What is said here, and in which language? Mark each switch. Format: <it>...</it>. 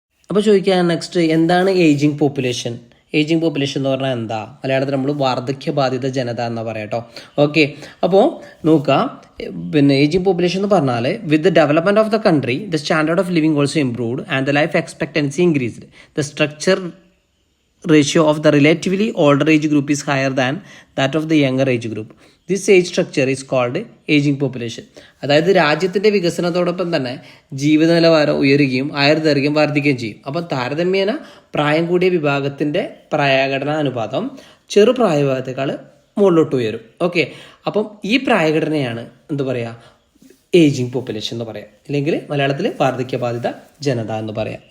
<ml>അപ്പോൾ ചോദിക്കുക നെക്സ്റ്റ്, എന്താണ് ഏജിങ് പോപ്പുലേഷൻ? ഏജിങ് പോപ്പുലേഷൻ എന്ന് പറഞ്ഞാൽ എന്താ? മലയാളത്തിൽ നമ്മൾ വാർദ്ധക്യ ബാധിത ജനത എന്ന് പറയാം കേട്ടോ. ഓക്കെ, അപ്പോൾ നോക്കുക, പിന്നെ ഏജിങ് പോപ്പുലേഷൻ എന്ന് പറഞ്ഞാൽ</ml> <en>With the development of the country the standard of living also improved and the life expectancy increased. The structure ratio of the relatively older age group is higher than that of the younger age group. This age structure is called aging population.</en> <ml>അതായത് രാജ്യത്തിൻ്റെ വികസനത്തോടൊപ്പം തന്നെ ജീവിത നിലവാരം ഉയരുകയും ആയുർദൈർഘ്യം വർദ്ധിക്കുകയും ചെയ്യും. അപ്പം താരതമ്യേന പ്രായം കൂടിയ വിഭാഗത്തിൻ്റെ പ്രായഘടനാ അനുപാതം ചെറുപ്രായ വിഭാഗത്തെക്കാൾ മുകളിലോട്ട് ഉയരും. ഓക്കെ, അപ്പം ഈ പ്രായഘടനയാണ് എന്ത് പറയുക? ഏജിങ് പോപ്പുലേഷൻ എന്ന് പറയാം, അല്ലെങ്കിൽ മലയാളത്തിൽ വാർദ്ധക്യബാധിത ജനത എന്ന് പറയാം.</ml>